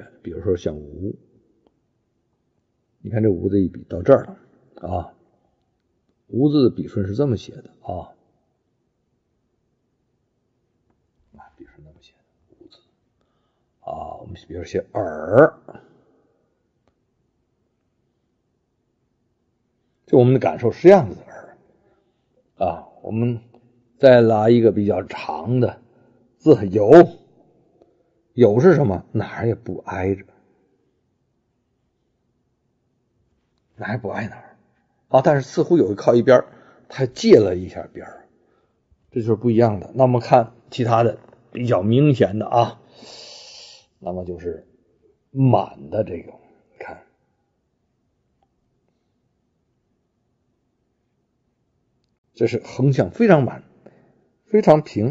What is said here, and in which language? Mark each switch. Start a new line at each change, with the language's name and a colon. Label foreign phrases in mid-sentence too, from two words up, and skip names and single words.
Chinese: 比如說像無，你看這無的一筆到這兒了無字的筆順是這麼寫的筆順這麼寫的無字我們比如寫耳，就我們的感受是這樣子的耳我們再拿一個比較長的字有是什麼？哪兒也不挨着，哪兒也不挨哪兒但是似乎有靠一邊，它借了一下邊，這就是不一樣的。那麼看其他的比較明顯的那麼就是滿的這個，看這是橫向非常滿非常平。